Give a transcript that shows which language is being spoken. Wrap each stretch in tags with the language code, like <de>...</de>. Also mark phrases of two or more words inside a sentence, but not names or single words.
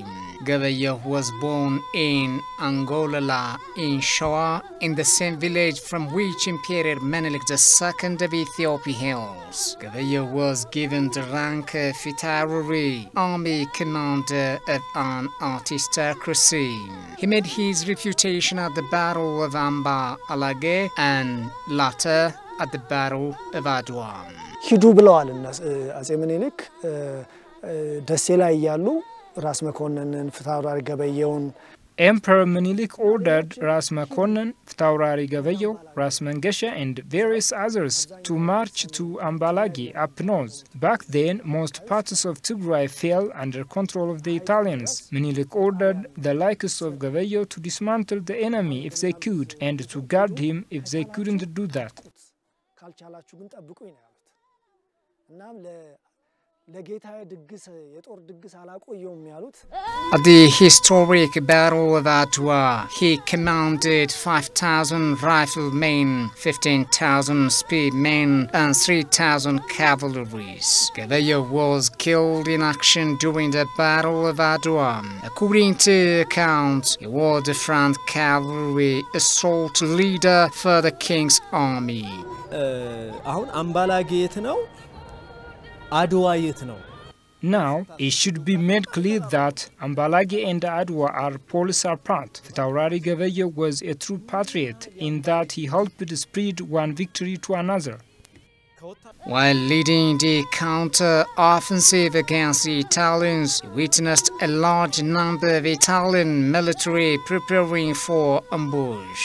<en>Gabayo was born in Angolala in Shoa, in the same village from which Emperor Menelik II of Ethiopia hails. Gabayo was given the rank of Fitaurari, army commander of an aristocracy. He made his reputation at the Battle of Amba Alage and later at the Battle of Adwa.</en> <am>ሂዱ ብለዋል አጼ ምኒልክ ደሴ ላይ ያሉ ራስ መኮንንን ፍታውራሪ ገበየውን</am> <en>Emperor Menelik ordered Ras Makonnen, Fitaurari Gabayo, Ras Mangesha and various others to march to Ambalagi up north. Back then, most parts of Tigray fell under control of the Italians. Menelik ordered the likes of Gabayo to dismantle the enemy if they could, and to guard him if they couldn't do that.</en> <am>ካልቻላችሁ ግን ጠብቁኝ ነው ያሉት እናም ለጌታዬ ድግስ የጦር ድግስ አላቆየውም ያሉት</am> <en>At the historic Battle of Adwa, he commanded 5,000 riflemen, 15,000 spearmen, and 3,000 cavalry. Gabayo was killed in action during the Battle of Adwa. According to accounts, he was the front cavalry assault leader for the king's army.</en> <am>አሁን አምባላጌ የት ነው አድዋ የት ነው</am> <en>Now, it should be made clear that Ambalagi and Adwa are poles apart. Fitaurari Gabayo was a true patriot in that he helped spread one victory to another. While leading the counter-offensive against the Italians, he witnessed a large number of Italian military preparing for ambush.</en>